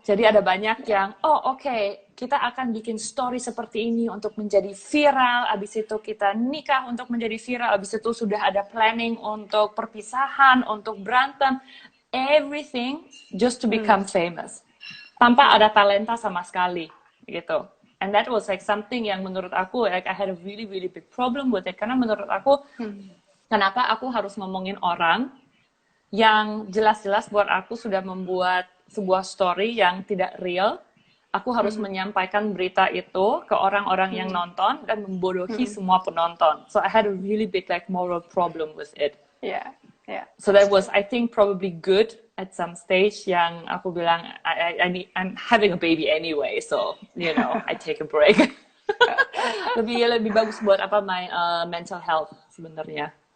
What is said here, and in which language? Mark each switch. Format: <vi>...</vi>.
<id>Jadi ada banyak yang, kita akan bikin story seperti ini untuk menjadi viral, abis itu kita nikah untuk menjadi viral, abis itu sudah ada planning untuk perpisahan, untuk berantem,</id> <en>everything just to become famous.</en> <id>Tanpa ada talenta sama sekali, gitu.</id> <en>And that was like something</en> <id>yang menurut aku,</id> <en>like I had a really, really big problem with it.</en> <id>Karena menurut aku, kenapa aku harus ngomongin orang yang jelas-jelas buat aku sudah membuat sebuah story yang tidak real. Aku harus menyampaikan berita itu ke orang-orang yang nonton dan membodohi semua penonton.</id> <en>So I had a really big like moral problem with it. Yeah, yeah. So that was, I think, probably good at some stage.</en> <id>Yang aku bilang,</id> <en>I'm having a baby anyway, so you know, I take a break.</en> <id>lebih bagus buat apa</id> <en>my mental health</en> <id>sebenarnya.</id>